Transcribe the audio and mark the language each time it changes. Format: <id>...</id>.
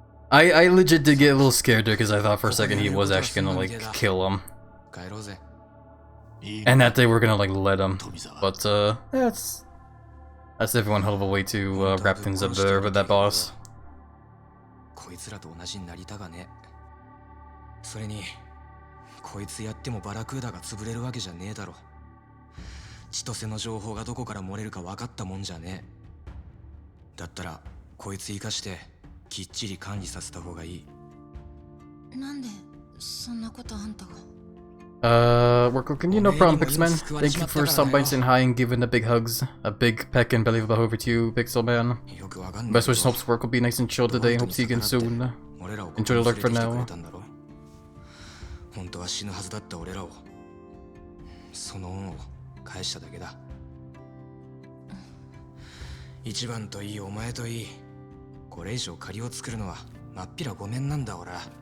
<en>I legit did get a little scared there because I thought for a second he was actually gonna like kill him.</en> <ja>帰ろうぜ。</ja> <en>And that they were gonna like let him. But that's definitely one hell of a way to wrap things up there with that boss.</en> <ja>こいつらと同じになりたがね。それにこいつやってもバラクーダが潰れるわけじゃねえだろ。千歳の情報がどこから漏れるか分かったもんじゃねえ。だったらこいつ生かしてきっちり管理させた方がいい。なんでそんなことあんたが。</ja> <en>Work can you no problem, Pixelman. Thank you for stopping by and saying hi and giving the big hugs. A big peck and belly rub over to you, Pixelman. Best wishes, hopes work will be nice and chill today. Hope to see you again soon. Enjoy the lurk for now.</en> <ja>本当は死ぬはずだった俺らをその恩を返しただけだ。一番といいお前といい、これ以上借りを作るのはまっぴらごめんなんだ俺。</ja>